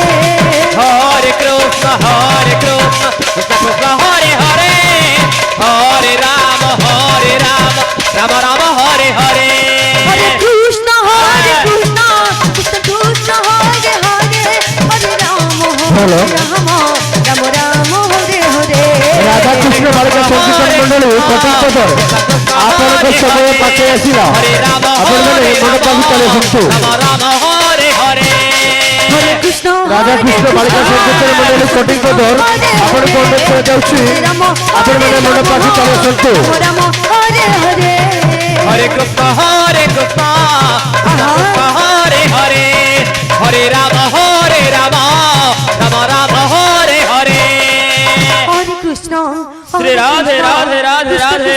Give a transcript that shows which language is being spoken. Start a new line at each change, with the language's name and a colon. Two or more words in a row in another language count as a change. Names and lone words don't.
Sanskrit: হরে কৃষ্ণ কৃষ্ণ কৃষ্ণ হরে হরে হরে রাম রাম হরে হরে হরে কৃষ্ণ কৃষ্ণ কৃষ্ণ হরে হরে হরে রাম রাম হরে হরে
Odia: রাধা কৃষ্ণ বালিকা সংকীর্তন মন্ডলী কটকদর ଆପଣଙ୍କ ସମୟ ପାଖେ ଆସିଲା ଆପଣମାନେ ମନୋଭାବ ଚାଲେ ଶୁଣନ୍ତୁ
Sanskrit: রাম হরে হরে হরে কৃষ্ণ
Odia: রাধা কৃষ্ণ বালিকা সংকীর্তন মন্ডলী কটকদর ଆପଣଙ୍କ ଅନୁରୋଧ ଯାଉଛି ଆପଣମାନେ ମନୋଭାବ ଚାଲେ ଶୁଣନ୍ତୁ
Sanskrit: রাম হরে হরে হরে কৃষ্ণ কৃষ্ণ হরে হরে হরে রাম রাম হরে হরে হরে কৃষ্ণ শ্রী রাধে রাধে রাধে রাধে